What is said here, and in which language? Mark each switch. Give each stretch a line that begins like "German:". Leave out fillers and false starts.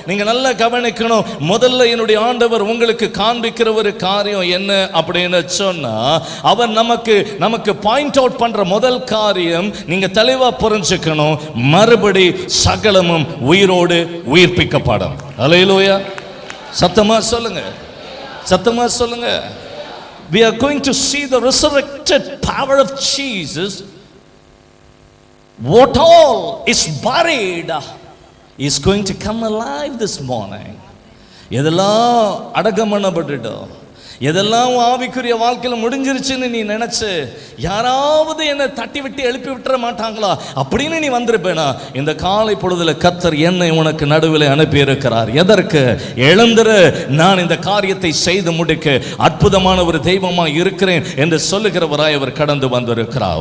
Tamil: நீங்க நல்லா கவனிக்கணும். முதல்ல என்னுடைய ஆண்டவர் உங்களுக்கு காண்பிக்கிற ஒரு காரியம் என்ன அப்படின்னு சொன்னா, அவர் நமக்கு பாயிண்ட் அவுட் பண்ற முதல் காரியம் நீங்க தெளிவா புரிஞ்சுக்கணும், மறுபடி சகலமும் உயிரோடு உயிர்ப்பிக்கப்படும். அல்லேலூயா, சத்தமா சொல்லுங்க, சத்தமா சொல்லுங்க.
English: We are going to see the resurrected power of Jesus. What all is buried is going to come alive this morning.
Tamil: எதெல்லாம் அடக்கம் பண்ணப்பட்டுட்டோம், எதெல்லாம் ஆவிக்குரிய வாழ்க்கையில் முடிஞ்சிருச்சுன்னு நீ நினைச்சு யாராவது என்னை தட்டி விட்டு எழுப்பி விட்டுற மாட்டாங்களா அப்படின்னு நீ வந்திருப்பேனா, இந்த காலை பொழுதுல கர்த்தர் என்னை உனக்கு நடுவில் அனுப்பி இருக்கிறார். எதற்கு? எழுந்திரு, நான் இந்த காரியத்தை செய்து முடிக்க அற்புதமான ஒரு தெய்வமாக இருக்கிறேன் என்று சொல்லுகிறவராய் அவர் கடந்து வந்திருக்கிறார்.